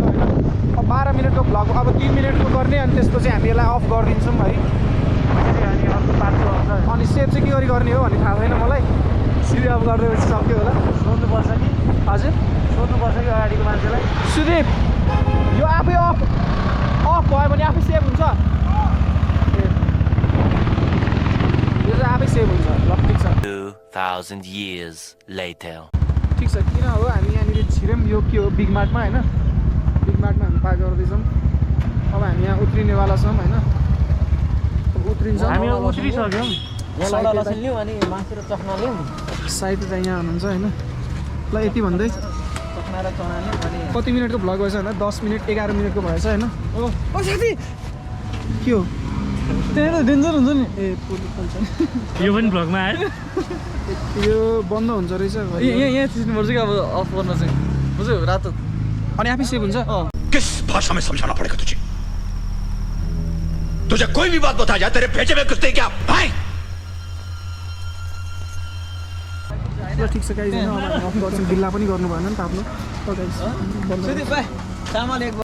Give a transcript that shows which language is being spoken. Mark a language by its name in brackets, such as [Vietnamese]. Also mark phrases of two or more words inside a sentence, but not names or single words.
[Nepali] होइन अब 12 मिनटको भ्लग अब 3 मिनटको गर्ने अनि त्यसपछि हामी यसलाई अफ गरिदिन्छौँ है अनि अर्को बाटो आउँछ अनि सेभ चाहिँ के गरी गर्ने हो भन्ने थाहा छैन मलाई सिधै अफ गरिदिएपछि सक्यो होला सोध्नुपर्छ कि हजुर सोध्नुपर्छ कि अगाडिको मान्छेलाई सुदीप यो आफै अफ भयो भने आफै सेभ हुन्छ यो चाहिँ आफै सेभ हुन्छ ल ठिक छ [English] 2000 years later [Nepali] ठिक छ किन हो हामी यहाँनिर छिर्यौँ यो के हो बिग मार्टमा होइन बिग मार्टमा हामी पार्क गर्दैछौँ अब हामी यहाँ उत्रिनेवाला छौँ होइन अब उत्रिन्छौँ हामी उत्रिसक्यौँ अनि मासु र चखना लियौँ साइड चाहिँ यहाँ हुनुहुन्छ होइन ल यति भन्दै चखना र चना लियौँ अनि कति मिनटको भ्लग भएछ होइन 10 मिनट 11 मिनटको भएछ होइन ओ साथी के हो त्यही त डेन्जर हुन्छ नि ए पुलिस पनि छ यो पनि भ्लगमा आयो यो बन्द हुन्छ रहेछ यहाँ थिच्नुपर्छ कि अब अफ गर्न चाहिँ बुझ्यो रातो अनि आफै सेभ हुन्छ [Hindi] किस भाषा में समझाना पड़ेगा तुझे कोई भी बात बता जाए तेरे भेजे में कुछ नहीं क्या भाई [Nepali] ल ठिक छ गाइस होइन अब अफ गर्छौँ बिल्ला पनि गर्नु भएन नि त आफ्नो ल गाइस सुदीप भाइ सामान एक